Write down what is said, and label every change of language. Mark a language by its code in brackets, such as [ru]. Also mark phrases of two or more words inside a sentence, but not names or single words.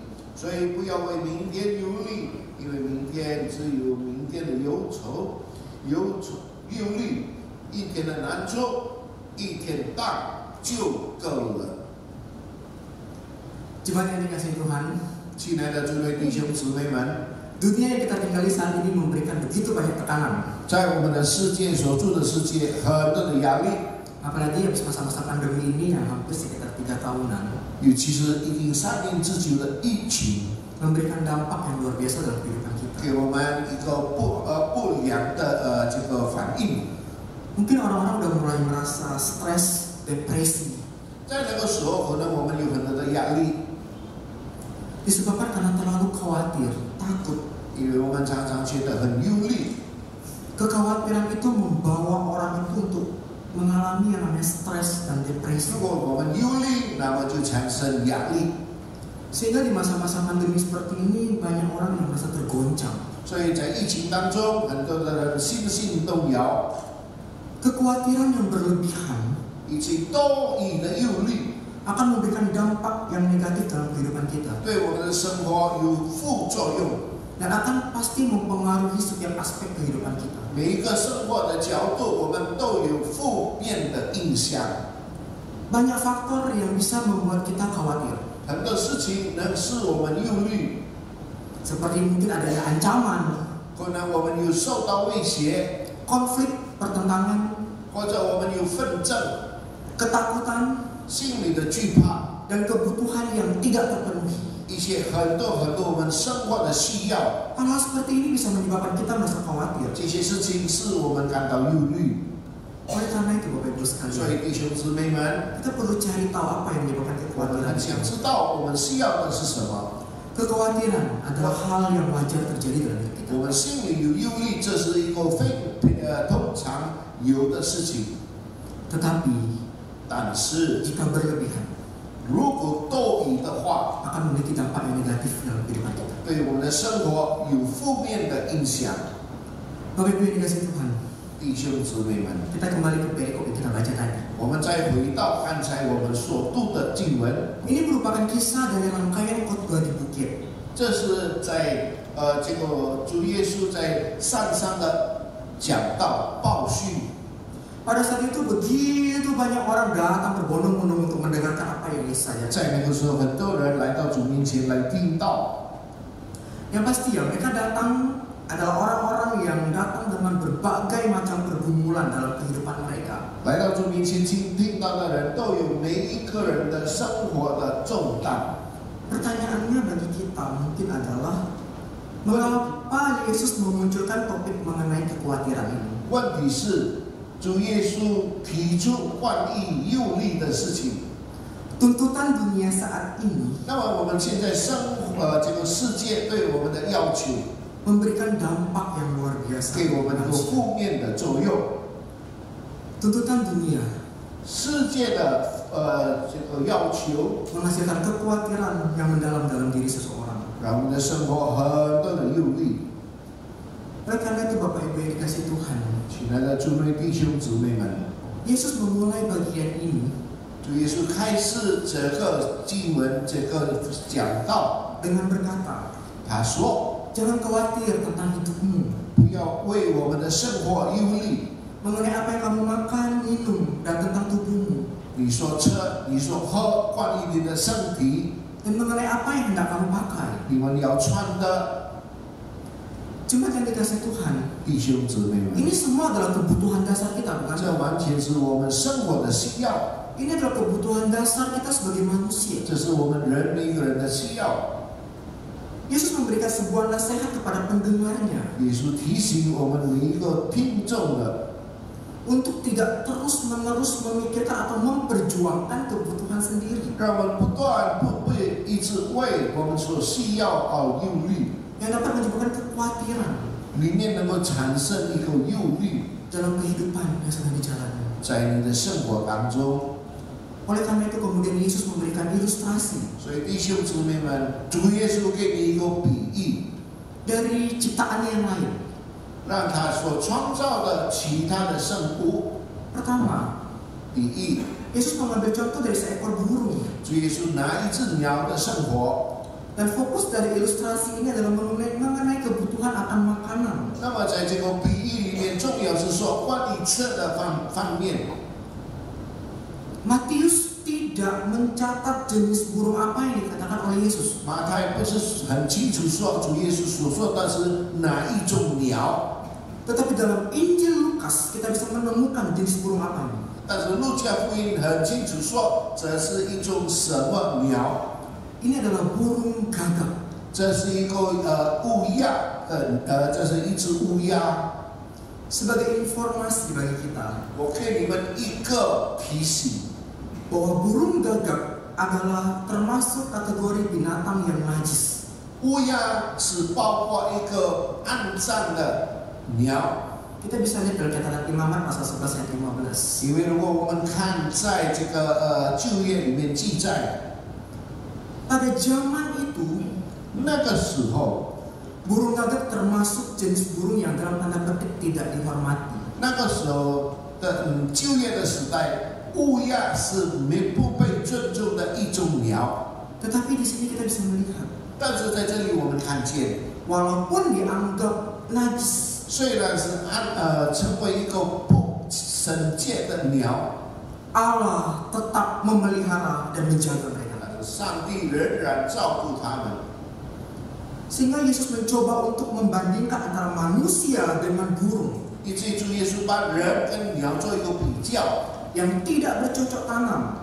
[zh] 所以不要为明天忧虑，因为明天只有明天的忧虑，一天的难处，一天当就够了。 [id] Jemaat yang dikasihi Tuhan, [zh] 亲爱的诸位弟兄姊妹们， [id] dunia yang kita tinggali saat ini memberikan begitu banyak tekanan. [zh] 在我们的世界所住的世界，很多的压力， [id] Apalagi habis masa-masa pandemi ini yang hampir sekitar 3 tahunan, [zh] 尤其是已经3年之久的疫情， [id] memberikan dampak yang luar biasa dalam kehidupan kita. [zh] 给我们一个不良的这个反应。 [id] Mungkin orang-orang udah mulai merasa stres, depresi, [zh] 在那个时候，可能我们有很多的压力， [id] disebabkan karena terlalu khawatir, takut. [zh] 因为我们常常觉得很忧虑。 [id] Kekhawatiran itu membawa orang itu untuk mengalami yang namanya stres dan depresi. [zh] 如果我们忧虑，那么就产生压力。 [id] Sehingga di masa-masa pandemi seperti ini banyak orang yang merasa tergoncang. [zh] 所以在疫情当中，很多的人心性动摇， [id] Kekhawatiran yang berlebihan [zh] 以及多疑的忧虑， [id] akan memberikan dampak yang negatif dalam kehidupan kita. [zh] 对我们的生活有副作用。 [id] Dan akan pasti mempengaruhi setiap aspek kehidupan kita. [zh] 每一个生活的角度，我们都有负面的影响。 [id] Banyak faktor yang bisa membuat kita khawatir. [zh] 很多事情能使我们忧虑， [id] Seperti mungkin adanya ancaman, [zh] 可能我们有受到威胁， [id] konflik, pertentangan, [zh] 或者我们有纷争， [id] ketakutan, [zh] 心里的惧怕， [id] dan kebutuhan yang tidak terpenuhi. [zh] 一些很多我们生活的需要， [id] Hal-hal seperti ini bisa menyebabkan kita merasa khawatir. [zh] 这些事情使我们感到忧虑。 [id] Oleh karena itu Bapak Ibu [zh] 所 [id] sekalian, [zh] 以弟兄姊妹们， [id] kita perlu cari tahu apa yang menyebabkan [zh] 我们 [id] kekhawatiran. [zh] 很想知道我们需要的是什么。 [id] Kekhawatiran adalah hal yang wajar terjadi dalam hidup kita. [zh] 我们心里有忧虑，这是一个非通常有的事情。 [id] Tetapi [zh] 但是 [id] jika berlebihan [zh] 如果多疑的话， [id] akan memiliki dampak yang negatif dalam kehidupan kita. [zh] 对我们的生活有负面的影响。 [id] Bapak Ibu yang dikasihi Tuhan, [zh] 弟兄姊妹们， [id] kita kembali ke perikop yang kita baca tadi. [zh] 我们再回到刚才我们所读的经文， [id] Ini merupakan kisah dari rangkaian khotbah di bukit. [zh] 这是在这个主耶稣在山上的讲道报讯。 [id] Pada saat itu begitu banyak orang datang berbondong-bondong untuk mendengarkan apa yang Yesaya. [zh] 在那个时候，很多人来到主面前来听道。 [id] Yang pasti ya, mereka datang adalah orang-orang yang datang dengan berbagai macam pergumulan dalam kehidupan mereka. [zh] 来到主面前听道的人都有每一个人的生活的重担。 [id] Pertanyaannya bagi kita mungkin adalah mengapa Yesus memunculkan topik mengenai kekhawatiran ini? [zh] 问题是，主耶稣提出换义又利的事情。 [id] Tuntutan dunia saat ini [zh] 那么我们现在这个世界对我们的要求， [id] memberikan dampak yang luar biasa. [zh] 给我们有负面的作用。 [id] Tuntutan dunia [zh] 世界的这个要求， [id] menghasilkan kekhawatiran yang mendalam dalam diri seseorang. [zh] 让我们的生活很多的忧虑。 [id] Oleh karena itu Bapak Ibu yang dikasihi Tuhan, [zh] 亲爱的主内弟兄姊妹们， [id] Yesus memulai bagian ini [zh] 主耶稣开始这个经文这个讲道， [id] dengan berkata, [zh] 他说 [id] jangan khawatir tentang hidupmu, [zh] 不要为我们的生活忧虑。 [id] mengenai apa yang kamu makan, minum, dan tentang tubuhmu, [zh] 你说吃，你说喝，关于你的身体， [id] dan mengenai apa yang hendak kamu pakai. [zh] 你们要穿的， [id] Jemaat yang dikasihi Tuhan, [zh] 弟兄姊妹们， [id] ini semua adalah kebutuhan dasar kita, [zh] 这 [id] bukan? [zh] 完全是我们生活的需要， [id] Ini adalah kebutuhan dasar kita sebagai manusia. [zh] 这是我们人每一个人的需要。 [id] Yesus memberikan sebuah nasihat kepada pendengarnya [zh] 耶稣提醒我们每一个听众的， [id] untuk tidak terus-menerus memikirkan atau memperjuangkan kebutuhan sendiri [zh] 让我们不断不会一直为我们所需要而忧虑， [id] yang dapat menyebabkan kekhawatiran [zh] 里面能够产生一个忧虑， [id] dalam kehidupan yang sedang dijalani. [zh] 在你的生活当中。 [id] Oleh karena itu kemudian Yesus memberikan ilustrasi [zh] 所以弟兄姊妹们，主耶稣给你一个比喻， [id] dari ciptaannya yang lain. [zh] 让他所创造的其他的生物。 [id] Pertama, [zh] 第一， [id] Yesus mengambil contoh dari seekor burung [zh] 主耶稣拿一只鸟的生活， [id] dan fokus dari ilustrasi ini adalah mengenai kebutuhan akan makanan. [zh] 那么在这个比喻里面，重要是说关于吃的方面。 [id] Matius tidak mencatat jenis burung apa yang dikatakan oleh Yesus. [zh] 马太不是很清楚说主耶稣所说的是哪一种鸟， [id] Tetapi dalam Injil Lukas kita bisa menemukan jenis burung apa ini. [zh] 但是路加福音很清楚说这是一种什么鸟， [id] Ini adalah burung gagak. [zh] 这是一个乌鸦，这是一只乌鸦。 [id] Sebagai informasi bagi kita [zh] 我给你们一个提醒， [id] bahwa burung gagak adalah termasuk kategori binatang yang najis. [zh] 乌鸦是包括一个肮脏的鸟。 [id] Kita bisa lihat dalam catatan Imamat pasal 11 ayat 15. [zh] 因为如果我们看在这个旧约里面记载， [id] Pada zaman itu [zh] 那个时候， [id] burung gagak termasuk jenis burung yang dalam tanda petik tidak dihormati. [zh] 那个时候的旧约的时代，乌鸦是不被尊重的一种鸟。 [id] Tetapi di sini kita bisa melihat [zh] 但是在这里我们看见， [id] walaupun dianggap najis, [zh] 虽然是成为一个不圣洁的鸟， [id] Allah tetap memelihara dan menjaga mereka. [zh] 但是上帝仍然照顾他们。 [id] Sehingga Yesus mencoba untuk membandingkan antara manusia dengan burung [zh] 以至于主耶稣把人跟鸟做一个比较， [id] yang tidak bercocok tanam